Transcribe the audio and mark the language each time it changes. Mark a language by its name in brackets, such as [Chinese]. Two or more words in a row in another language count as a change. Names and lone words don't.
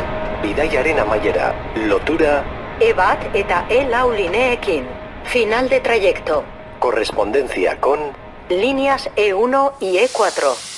[Basque] Bidaiaren amaiera, lotura, E1 eta E4 lineekin. [Spanish] Final de trayecto. correspondencia con Líneas E1 y E4.